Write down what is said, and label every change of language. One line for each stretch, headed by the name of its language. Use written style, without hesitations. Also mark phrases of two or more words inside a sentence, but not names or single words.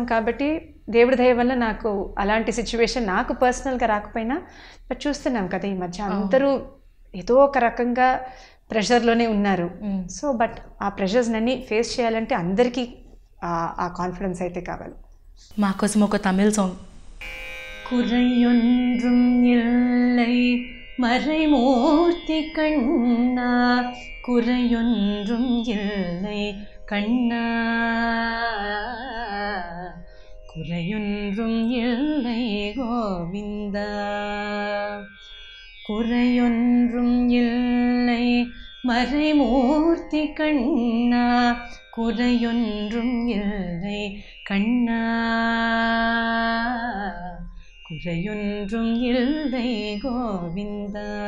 Telugu: కాబట్టి దేవుడి దయ వల్ల నాకు అలాంటి సిచ్యువేషన్ నాకు పర్సనల్గా రాకపోయినా బట్ చూస్తున్నాం కదా ఈ మధ్య అందరూ ఏదో ఒక రకంగా ప్రెషర్లోనే ఉన్నారు.
English: so but
Telugu: ఆ
English: pressures face
Telugu: చేయాలంటే అందరికీ ఆ కాన్ఫిడెన్స్ అయితే కావాలి. మా కోసం ఒక తమిళ్ సాంగ్.
Tamil: குறையொன்றும் இல்லை மறைமூர்த்தி கண்ணா, குறையொன்றும் இல்லை கண்ணா, குறையொன்றும் இல்லை கோவிந்தா, குறையொன்றும் இல்லை மறைமூர்த்தி கண்ணா, குறையொன்றும் இல்லை கண்ணா, குறையொன்றும் இல்லை கோவிந்தா.